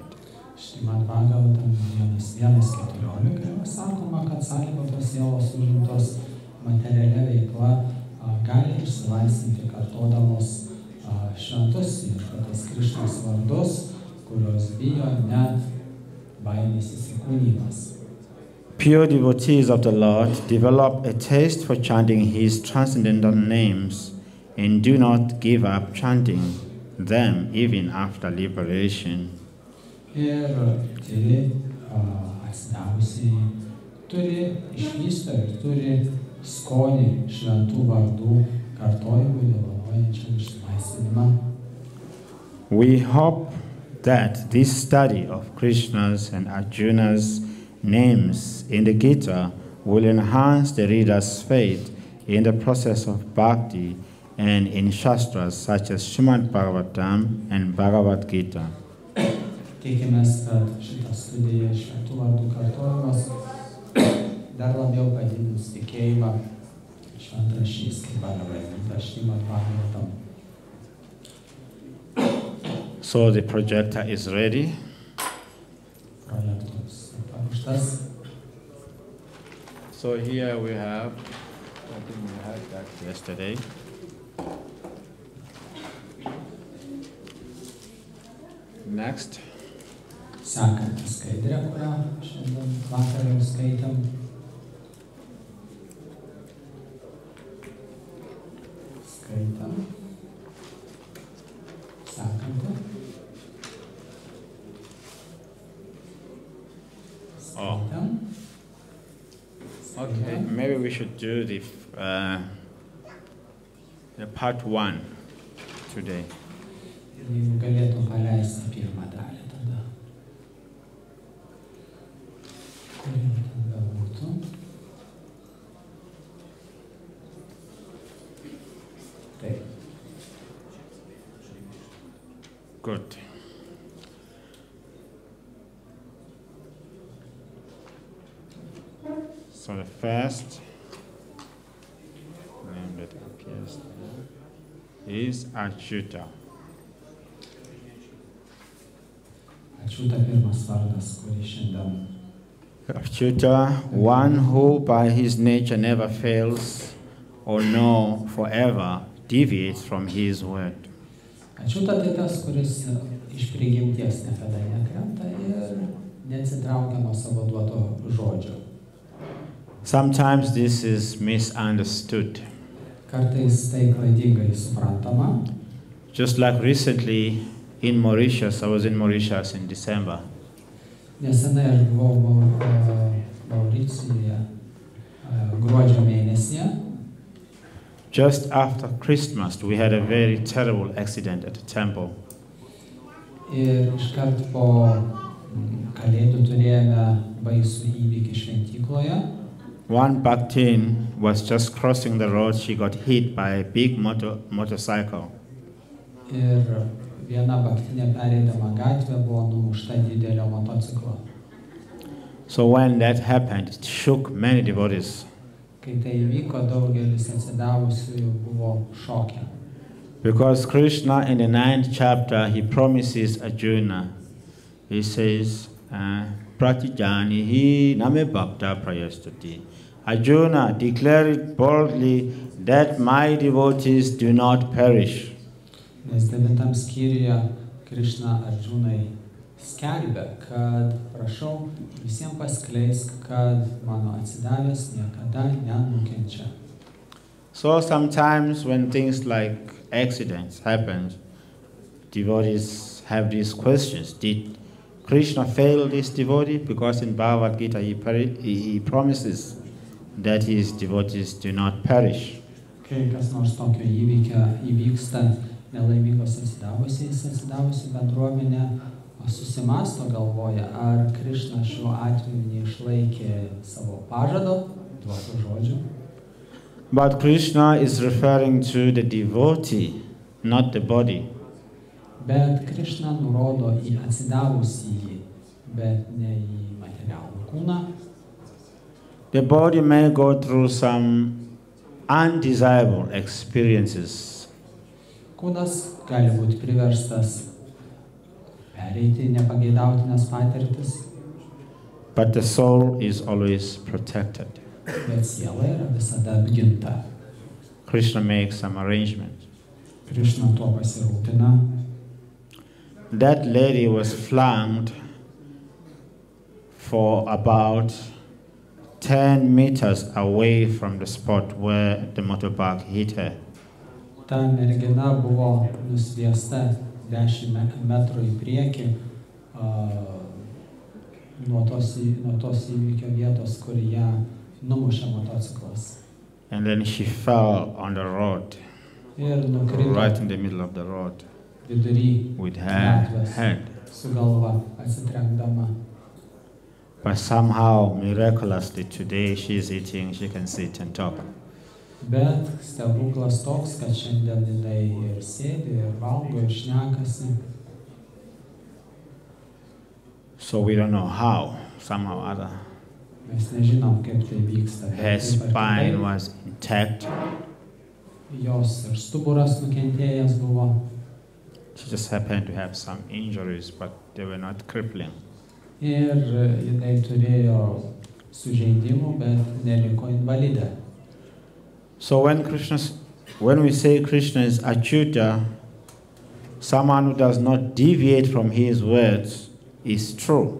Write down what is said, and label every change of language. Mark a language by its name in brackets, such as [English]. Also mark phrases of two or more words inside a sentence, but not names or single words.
[Lithuanian] Srimad Bhagavatam 1.1.14 sakoma, kad sąlygotos sielos užimtos materialia veikla gali išsilaisvinti kartodamos šventus viešpaties Krišnos vardus, kurios bijo net baimės įsikūnymas. [English] Pure devotees of the Lord develop a taste for chanting His transcendental names and do not give up chanting them even after liberation. [Lithuanian] Ir tyri atsidavusiai turi išvystą ir turi skonį šventų vardų kartojimui dovanojančiam išlaisvinimą. [English] We hope that this study of Krishna's and Arjuna's names in the Gita will enhance the reader's faith in the process of bhakti and in shastras such as Srimad Bhagavatam and Bhagavad Gita. [Lithuanian] Tikimės, kad šitą studiją šventų vardų kartojimas dar labiau padidins tikėjimą šventraščiais kaip Bhagavad Gita, Srimad Bhagavatam. [English] So the projector is ready. [Lithuanian] Projektorius paruoštas. [English] So here we have, I think we had that yesterday. Next. [Lithuanian] Sekanti skaidrė, kurią šiandien vakarą jau skaitėm. Skaitam. Sekanti. Skaitam. [English] Okay, maybe we should do the part 1 today. [Lithuanian] Jeigu galėtum paleisti pirmą dalį tada. Kuri tada būtų? Taip. [English] Good. So the first name that appears there is Achyuta. [Lithuanian] Ačiūta pirmas vardas, kurį šiandien. [English] Achuta, one who by his nature never fails or no forever deviates from his word. [Lithuanian] Ačiūta tai tas, kuris iš prigimties niekada nekrenta ir neatsitraukia nuo savo duoto žodžio. [English] Sometimes this is misunderstood. [Lithuanian] Kartais tai klaidingai suprantama. [English] Just like recently in Mauritius, I was in Mauritius in December. [Lithuanian] Nesenai aš buvau Mauricijuje gruodžio mėnesyje. [English] Just after Christmas, we had a very terrible accident at the temple. [Lithuanian] Ir iškart po Kalėdų turėjome baisų įvykį šventykloje. [English] One Bhaktin was just crossing the road. She got hit by a big motorcycle. [Lithuanian] Ir viena baktinė pereidama gatvę buvo numušta didelio motociklo. [English] So when that happened, it shook many devotees. [Lithuanian] Kai tai įvyko, daugelis atsidavusiųjų buvo šokę. [English] Because Krishna in the 9th chapter, he promises Arjuna, he says, [Sanskrit] Pratijanihi name bhakta prayastati. [English] Arjuna, declare it boldly that my devotees do not perish. [Lithuanian] Nes 9 skyriuje Krishna Arjunai skelbia, kad prašau visiems paskleisk, kad mano atsidavęs niekada nenukenčia. [English] So sometimes when things like accidents happen, devotees have these questions. Did Krishna fail this devotee? Because in Bhagavad Gita he promises that his devotees do not perish. [Lithuanian] Kai kas nors tokio įvyksta nelaimingos atsidavusių bendruomenė, susimasto galvoja, ar Krishna šiuo atveju neišlaikė savo pažado, duoto žodžio. [English] But Krishna is referring to the devotee, not the body. [Lithuanian] Bet Krishna nurodo į atsidavusįjį, bet ne į materialų kūną. [English] The body may go through some undesirable experiences. [Lithuanian] Kūnas gali būti priverstas pereiti nepageidautinas patirtis. [English] But the soul is always protected. [Lithuanian] Bet siela yra visada apginta. [English] Krishna makes some arrangement. [Lithuanian] Krishna tuo pasirūpina. [English] That lady was flanked for about 10 meters away from the spot where the motorbike hit her. [Lithuanian] Ta mergina buvo nusviesta 10 metrų į priekį nuo tos įvykio vietos, kur ją numušė motociklas. [English] And then she fell on the road, [Lithuanian] Ir nukrito [English] right in the middle of the road, [Lithuanian] vidury [English] with her [Lithuanian] gatvės [English] head. [Lithuanian] su galva atsitrenkdama. [English] But somehow, miraculously, today she is eating, she can sit and talk. [Lithuanian] Bet stebuklas toks, kad šiandien jinai ir sėdi, ir valgo, ir šnekasi. [English] So we don't know how, somehow or other. [Lithuanian] Mes nežinom, kaip tai vyksta. [English] Her spine was intact. [Lithuanian] Jos ir stuburas nukentėjęs buvo. [English] She just happened to have some injuries, but they were not crippling. [Lithuanian] Ir jinai turėjo sužeidimų, bet neliko invalidė. [English] So when we say Krishna is Achyuta, someone who does not deviate from his words is true.